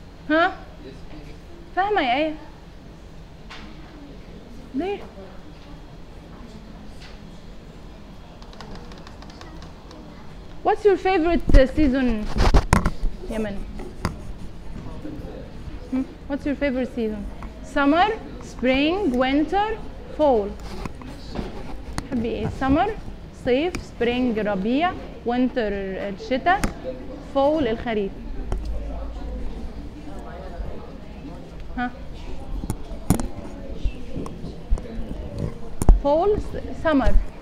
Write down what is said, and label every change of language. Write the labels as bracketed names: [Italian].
[English] ها؟ فاهمة يا ايه؟ ليه؟ What's your favorite season يمن؟ What's your favorite season? Summer, spring, winter, fall. [Arabic] حبي ايه؟ summer, صيف, spring, ربيع, winter, الشتاء, fall, الخريف. [English] ها؟ fall, summer.